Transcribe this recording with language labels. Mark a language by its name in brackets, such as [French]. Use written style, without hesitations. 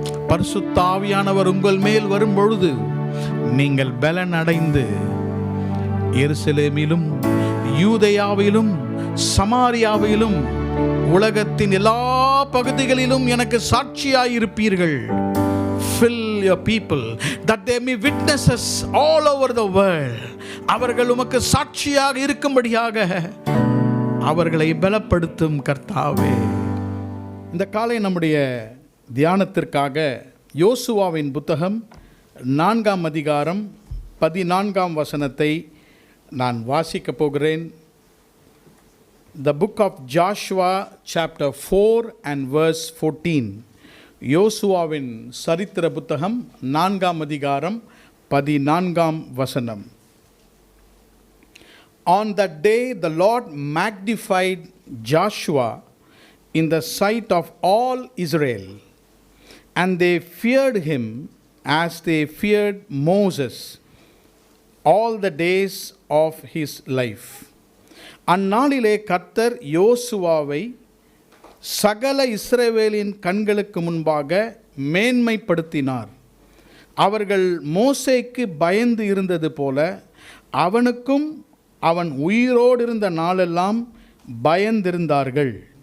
[Tamil] பரிசுத்த ஆவியானவர் உங்கள் மேல் வரும் பொழுது நீங்கள் பலன் அடைந்து எருசலேமிலும் யூதேயாவிலும் சமாரியாவிலும் உலகத்தின் எல்லா பகுதிகளிலும் எனக்கு சாட்சியாயிருப்பீர்கள். [English] Fill your people that they may witnesses all over the world. [Tamil] அவர்கள் உமக்கு சாட்சியாக இருக்கும்படியாக அவர்களை பலப்படுத்தும் கர்த்தாவே. இந்த காலை நம்முடைய தியானத்திற்காக யோசுவாவின் புத்தகம் 4ஆம் அதிகாரம் 14ஆம் வசனத்தை நான் வாசிக்கப் போகிறேன். [English] The book of Joshua chapter 4 and verse 14. [Tamil] யோசுவாவின் சரித்திர புத்தகம் 4ஆம் அதிகாரம் 14ஆம் வசனம். [English] On that day the Lord magnified Joshua in the sight of all Israel, and they feared him as they feared Moses all the days of his life. [Tamil] அந்நாளிலே கர்த்தர் யோசுவாவை சகல இஸ்ரவேலின் கண்களுக்கு முன்பாக மேன்மைப்படுத்தினார். அவர்கள் மோசேக்கு பயந்து இருந்தது போல அவனுக்கும் அவன் உயிரோடு இருந்த நாளெல்லாம் பயந்திருந்தார்கள்.